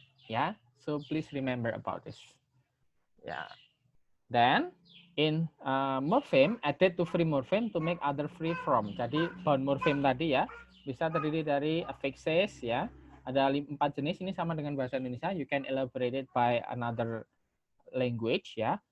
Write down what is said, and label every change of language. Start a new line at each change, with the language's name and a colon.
English: Ya, so please remember about this. Ya. Then in morpheme added to free morpheme to make other free from.
Indonesian: Jadi bound morpheme tadi ya bisa terdiri dari affixes ya. Ada 4 jenis, ini sama dengan bahasa Indonesia.
English: You can elaborate it by another language
Indonesian: ya.